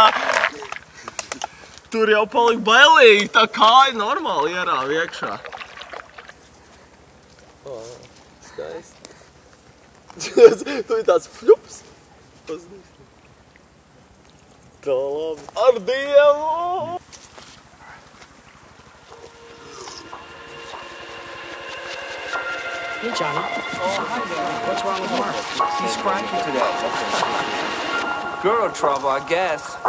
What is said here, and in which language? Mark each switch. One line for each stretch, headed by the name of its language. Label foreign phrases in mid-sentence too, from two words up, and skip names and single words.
Latvian: Tur jau palika bailīgi, tā kāja normāli ierāva iekšā. Skaisti. Tu ir tāds fļups. Tā labi. Ar Dievu!
English: Hey, Johnny. Oh, hi there. What's wrong with Mark? He's cranky today. Girl trouble, I guess.